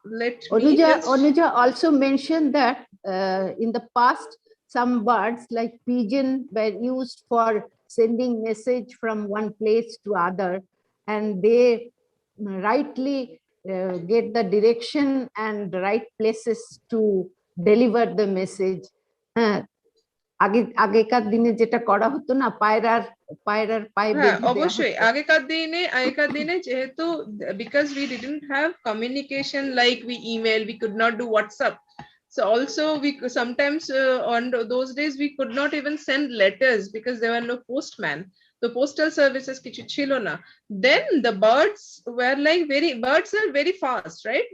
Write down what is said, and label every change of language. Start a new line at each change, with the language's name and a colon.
English: Anuja also mentioned that in the past, some birds like pigeon were used for sending message from one place to other, and they rightly get the direction and the right places to deliver the message.
Bangla: আগেকার দিনে যেটা করা হতো না, পায়রার পায়ে বেঁধে দেওয়া অবশ্যই হতো। আগেকার দিনে যেহেতু,
English: because we didn't have communication like we email, we could not do WhatsApp. So also we sometimes on those days we could not even send letters because there were no postman. The postal services
Bangla: kichu chilo na.
English: Then the birds were like birds are very fast, right?